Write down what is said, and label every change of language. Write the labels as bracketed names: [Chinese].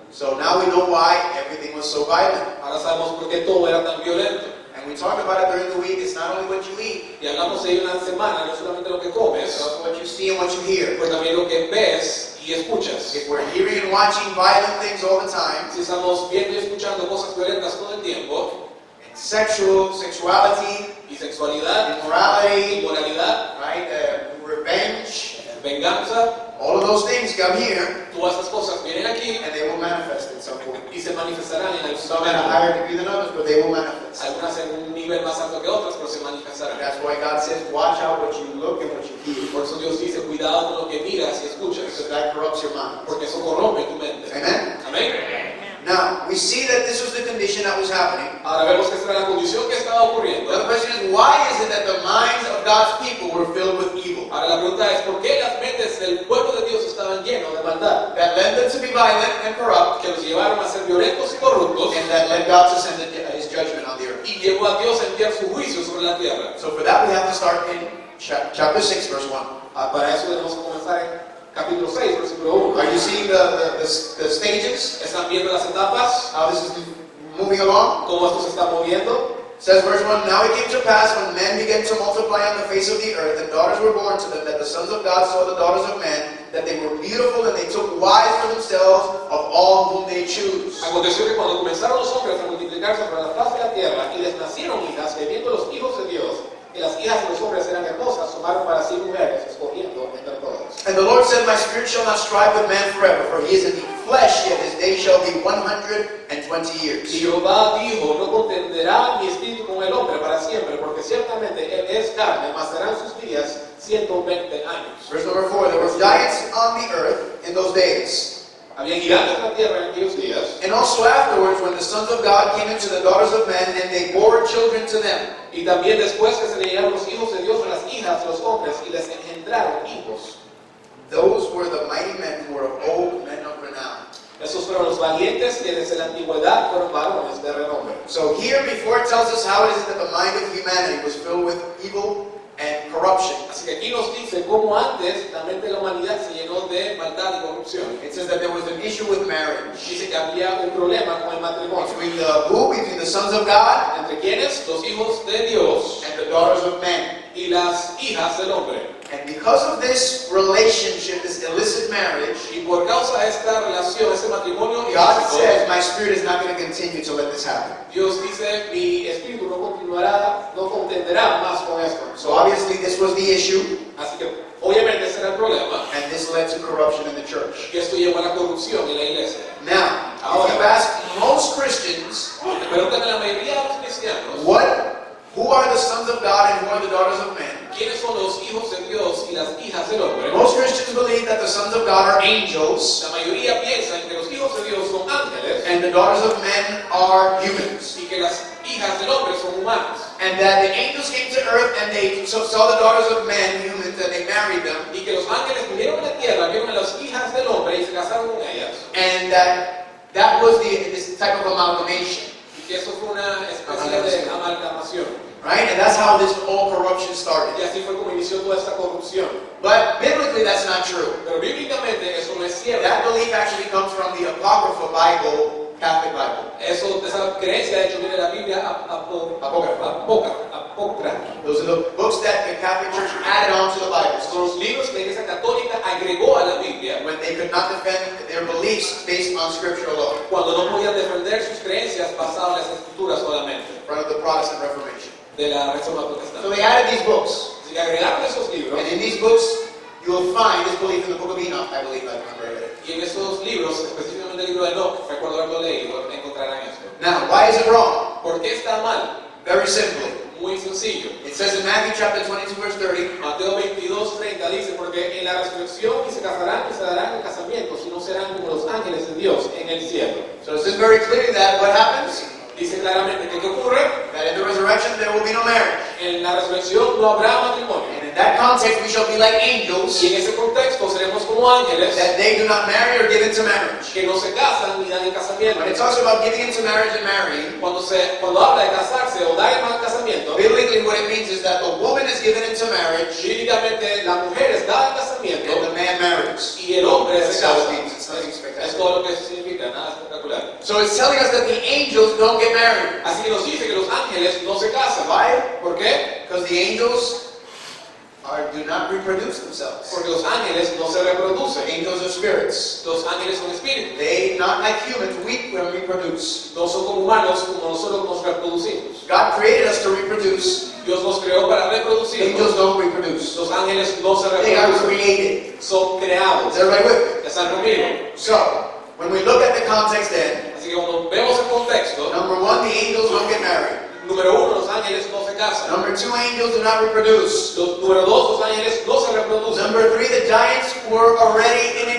[English] So now we know why everything was so violent. [Spanish] Ahora sabemos por qué todo era tan violento. [English] And we talked about it during the week. It's not only what you eat, [Spanish] Y hablamos de ello una semana, no solamente lo que [English] it's [Spanish] comes, [English] also what you see and what you hear. [Spanish] pero también lo que ves y escuchas. [English] If we're hearing and watching violent things all the time, [Spanish] Si estamos viendo y escuchando cosas violentas todo el tiempo, [English] sexuality, [Spanish] y sexualidad, [English] immorality, [Spanish] inmoralidad, [English] right, revenge, [Spanish] venganza, [English] all of those things come here [Spanish] todas esas cosas vienen aquí [English] and they will manifest in some form. [Spanish] y se manifestarán en algún [English] Some at a [Spanish] momento. [English] higher degree than others, but they will manifest. [Spanish] Algunas en un nivel más alto que otras, pero se manifestarán. [English] That's why God says, watch out what you look and what you hear, [Spanish] Por eso Dios dice, cuidado con lo que miras y escuchas, [English] because that corrupts your mind. [Spanish] porque eso corrompe tu mente. [English] Amen? [Spanish] Amén. [English] Now, we see that this was the condition that was happening. [Spanish] Ahora vemos que esta era la condición que estaba ocurriendo. [English] Now the question is, why is it that the minds of God's people were filled with evil? [Spanish] Ahora la pregunta es, ¿por qué las mentes del pueblo de Dios estaban llenos de maldad? [English] That led them to be violent and corrupt, [Spanish] Que los llevaron a ser violentos y corruptos, [English] and that led God to send his judgment on the earth. [Spanish] y llevó a Dios a enviar su juicio sobre la tierra. [English] So for that, we have to start in chapter 6, verse 1. [Spanish] Para eso debemos comenzar en capítulo 6, versículo 1. [English] Are you seeing the stages? [Spanish] ¿Están viendo las etapas? [English] How this is moving along? [Spanish] ¿Cómo esto se está moviendo? [English] It says verse 1, Now it came to pass when men began to multiply on the face of the earth, and daughters were born to them, that the sons of God saw the daughters of men, that they were beautiful, and they took wives for themselves of all whom they choose. [Spanish] Aconteció que cuando comenzaron los hombres a multiplicarse sobre la faz de la tierra y les nacieron hijas, que viendo los hijos de Dios, que las hijas de los hombres eran hermosas, tomaron para sí mujeres, escogiendo entre todas. [English] And the Lord said, My spirit shall not strive with man forever, for he is indeed flesh, yet his days shall be 120 years. [Spanish] Y Jehová dijo, no contenderá mi espíritu con el hombre para siempre, porque ciertamente él es carne, mas serán sus días 120 años. [English] Verse number 4, There were giants on the earth in those days. [Spanish] Había gigantes en la tierra en aquellos días, [English] And also afterwards, when the sons of God came into the daughters of men, and they bore children to them. [Spanish] y también después que se le llegaron los hijos de Dios a las hijas de los hombres y les engendraron hijos. [English] Those were the mighty men who were of old, men of renown. [Spanish] Esos fueron los valientes que desde la antigüedad fueron varones de renombre. [English] So here, before it tells us how it is that the mind of humanity was filled with evil and corruption, [Spanish] Así que aquí nos dice cómo antes la mente de la humanidad se llenó de maldad y corrupción. [English] it says that there was an issue with marriage. [Spanish] Dice que había un problema con el matrimonio. [English] Between the sons of God [Spanish] ¿Entre quiénes? Los hijos de Dios [English] and the daughters of men. [Spanish] y las hijas del hombre. [English] And because of this relationship, this illicit marriage, [Spanish] Y por causa de esta relación, ese matrimonio [English] God [Spanish] ilícito, [English] says, my spirit is not going to continue to let this happen. [Spanish] Dios dice, mi espíritu no continuará, no contenderá más con esto. [English] So obviously this was the issue, [Spanish] Así que, obviamente, ese era el problema. [English] and this led to corruption in the church. [Spanish] Que esto llevó a la corrupción en la iglesia. [English] Now, if you ask most Christians, [Spanish] Pregúntame a la mayoría de los cristianos, [English] who are the sons of God and who are the daughters of men? [Spanish] ¿quiénes son los hijos de Dios y las hijas del hombre? [English] Most Christians believe that the sons of God are angels, [Spanish] La mayoría piensa que los hijos de Dios son ángeles [English] and the daughters of men are humans. [Spanish] y que las hijas del hombre son humanas. [English] And that the angels came to earth and they saw the daughters of men, humans, and they married them. [Spanish] Y que los ángeles vinieron a la tierra, vieron a las hijas del hombre y se casaron con ellas. [English] And that was this type of amalgamation. [Spanish] Y que eso fue una especie de amalgamación. [English] Right? And that's how this whole corruption started. [Spanish] Y así fue como inició toda esta corrupción. [English] But biblically, that's not true. [Spanish] Pero bíblicamente eso no es cierto. [English] That belief actually comes from the Apocrypha Bible, Catholic Bible. [Spanish] Esa creencia de hecho viene de la Biblia apócrifa. [English] Those are the books that the Catholic Church added on to the Bible. [Spanish] Son los libros que la Iglesia Católica agregó a la Biblia [English] When they could not defend their beliefs based on Scripture alone, [Spanish] cuando no podían defender sus creencias basadas en las escrituras solamente [English] in front of the Protestant Reformation. [Spanish] de la Reforma [English] So [Spanish] Protestante. [English] they added these books. [Spanish] Así que agregaron esos libros [English] And in these books, you will find this belief in the book of Enoch, I believe, I remember it. [Spanish] y en esos libros, específicamente el libro de Enoch, recuerdo haberlo leído, encontrarán esto. [English] Now, why is it wrong? [Spanish] ¿Por qué está mal? [English] Very simply. [Spanish] Muy sencillo. [English] It says in Matthew chapter 22, verse 30, [Spanish] Mateo 22:30 dice, porque en la resurrección y se casarán y se darán en casamiento, si no serán como los ángeles de Dios en el cielo. [English] so it says very clearly that what happens? [Spanish] Dice claramente que ¿qué ocurre? [English] That in the resurrection there will be no marriage. [Spanish] En la resurrección no habrá matrimonio. [English] And in that context, we shall be like angels, [Spanish] Y en ese contexto seremos como ángeles [English] that they do not marry or give into marriage. [Spanish] que no se casan ni dan en casamiento. [English] When it talks about giving into marriage and marrying, [Spanish] Cuando habla de casarse o dar en casamiento, [English] biblically what it means is that the woman is given into marriage [Spanish] bíblicamente la mujer es dada en casamiento [English] and the man marries. [Spanish] y el hombre [English] That's [Spanish] se [English] all [Spanish] casa. [English] it means. It's nothing spectacular. [Spanish] Es todo lo que eso significa, nada espectacular. [English] So it's telling us that the angels don't get married. [Spanish] Así que nos dice que los ángeles no se casan. [English] Why? [Spanish] ¿Por qué? [English] Because the angels do not reproduce themselves. [Spanish] Porque los ángeles no se reproducen. [English] Angels are spirits. [Spanish] Los ángeles son espíritus. [English] They, not like humans, we reproduce. [Spanish] No son como humanos como nosotros nos reproducimos. [English] God created us to reproduce. [Spanish] Dios nos creó para reproducirnos. [English] Angels don't reproduce. [Spanish] Los ángeles no se [English] They are [Spanish] reproducen. [English] created. [Spanish] Son creados. [English] Is everybody with me? [Spanish] Están conmigo. [English] So, when we look at the context then, [Spanish] Así que cuando vemos el contexto, [English] number one, the angels don't get married. [Spanish] número uno, los ángeles no se casan. [English] Number two, angels do not reproduce. [Spanish] Número dos, los ángeles no se reproducen. [English] Number three, the giants were already in